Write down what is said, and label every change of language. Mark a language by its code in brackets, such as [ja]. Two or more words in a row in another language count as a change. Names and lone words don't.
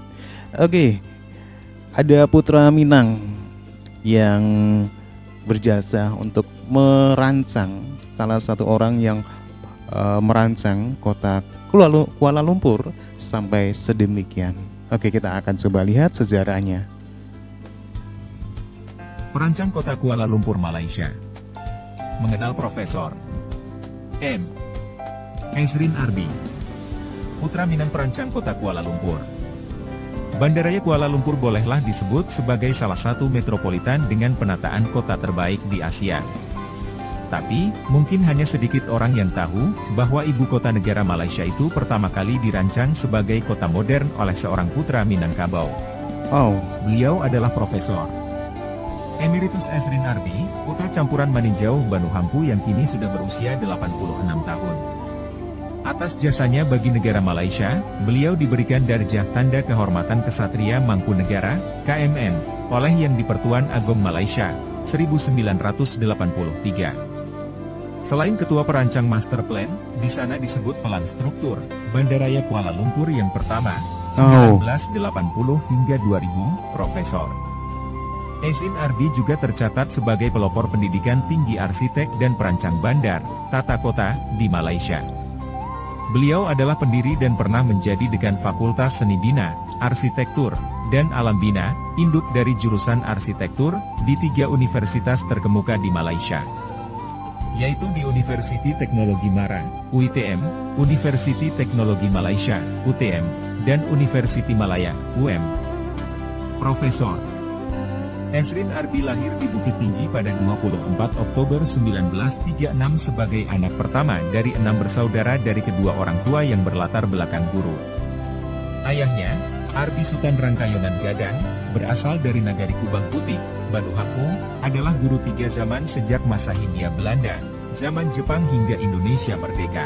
[id] Oke, ada Putra Minang yang berjasa untuk merancang, salah satu orang yang merancang kota Kuala Lumpur sampai sedemikian. Oke, kita akan coba lihat sejarahnya. Perancang kota Kuala Lumpur, Malaysia. Mengenal Profesor M. Ezrin Arbi, putra Minang perancang kota Kuala Lumpur. Bandaraya Kuala Lumpur bolehlah disebut sebagai salah satu metropolitan dengan penataan kota terbaik di Asia. Tapi, mungkin hanya sedikit orang yang tahu, bahwa ibu kota negara Malaysia itu pertama kali dirancang sebagai kota modern oleh seorang putra Minangkabau. Oh, Beliau adalah Profesor Emeritus Ezrin Arbi, putra campuran Maninjau Banu Hampu yang kini sudah berusia 86 tahun. Atas jasanya bagi negara Malaysia, beliau diberikan darjah Tanda Kehormatan Kesatria Mangkunegara, KMN, oleh Yang di-Pertuan Agong Malaysia, 1983. Selain ketua perancang master plan, di sana disebut pelan struktur Bandaraya Kuala Lumpur yang pertama, 1980 hingga 2000, Profesor Ezrin Arbi juga tercatat sebagai pelopor pendidikan tinggi arsitek dan perancang bandar, tata kota, di Malaysia. Beliau adalah pendiri dan pernah menjadi dekan Fakultas Seni Bina, Arsitektur, dan Alam Bina, induk dari jurusan arsitektur, di 3 universitas terkemuka di Malaysia, yaitu di Universiti Teknologi Mara, UiTM, Universiti Teknologi Malaysia, UTM, dan Universiti Malaya, UM. Profesor Ezrin Arbi lahir di Bukit Tinggi pada 24 Oktober 1936 sebagai anak pertama dari 6 bersaudara dari kedua orang tua yang berlatar belakang guru. Ayahnya, Arbi Sutan Rangkayonan Gadang, berasal dari Nagari Kubang Putih, Banu Hampu, adalah guru 3 zaman sejak masa Hindia Belanda, zaman Jepang hingga Indonesia merdeka.